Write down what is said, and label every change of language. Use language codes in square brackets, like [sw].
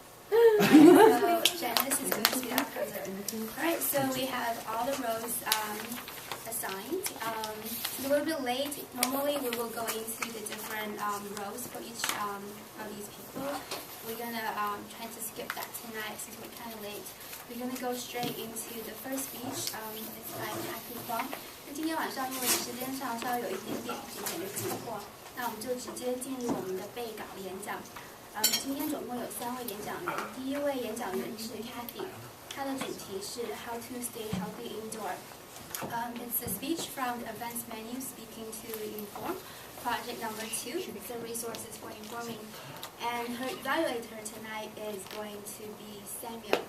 [en] So Janice is going to be our counter. Alright, so we have all the rows assigned. It's a little bit late. Normally we will go into the different rows for each of these people. We're going to try to skip that tonight since we're kind of late. We're going to go straight into the first speech. It's by Cathy Huang. [zh] 那今天晚上因为时间上稍微有一点点的急迫，那我们就直接进入我们的备稿演讲。今天总共有3位演讲人。第一位演讲员是 Cathy， 她的主题是 How to Stay Healthy Indoor. [en] It's a speech from the advanced menu speaking to inform. Project number 2, the resources for informing. And her evaluator tonight is going to be Samuel.